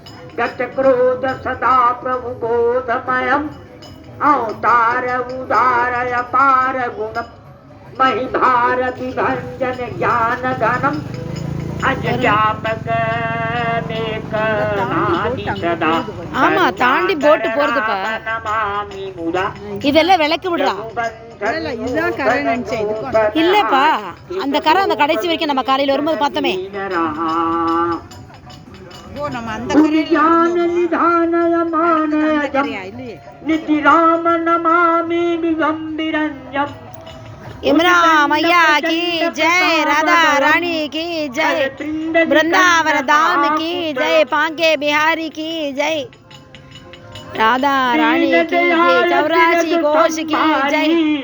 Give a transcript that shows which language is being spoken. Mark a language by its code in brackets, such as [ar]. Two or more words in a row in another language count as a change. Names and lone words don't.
[sa] गत क्रोध सदा प्रभु बोधमयम् अवतार उदार अपार गुण महि भारती भंजन ज्ञान धनम अज व्यापक सदा [ta] ஆமா தாண்டி போட்டு போறதுப்பா [sa] नमामि मुदा [ta] இதெல்லாம் விளக்கு விடுறா இதுதான் கரை நினைச்சேன் இதுக்கும் இல்லப்பா அந்த கரை அந்த கடைசி வரைக்கும் நம்ம காலையில வரும்போது பார்த்தோமே ஓ நம்ம அந்த [sa] ज्ञान निधान मान [ta] கரையா இல்லையே [sa] निधि राम नमामि दिगंबरंजम [hi] यमुना मैया की जय, राधा रानी की जय, वृंदावन धाम की जय, पांके बिहारी की जय, राधा रानी की जय, 84 कोश की जय।